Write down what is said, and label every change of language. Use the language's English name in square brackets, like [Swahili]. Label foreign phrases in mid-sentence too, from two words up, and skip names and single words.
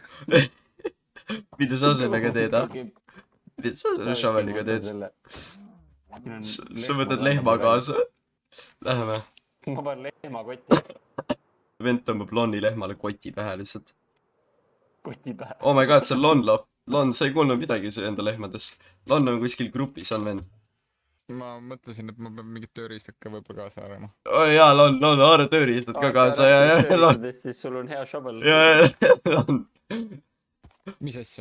[Estonian] Mida sa sellega teed, ah? Mida sa selle shoveliga teed? Sa võtad lehma kaasa? Läheme. Ma panen lehma kotti. Vend tõmbab Lonni lehmale koti pähe lihtsalt. Koti pähe. [English] Oh my god, [Estonian] see on Lon lop. Lon, sa ei kuulnud midagi enda lehmadest. Lon on kuskil grupis, on vend. Ma mõtlesin, et ma pean mingit tööriistad ka võib-olla kaasa arvama. Oh jaa, Lon, haara tööriistad ka kaasa ja Lon. Siis sul on hea shovel. Ja, Lon. Mis asja?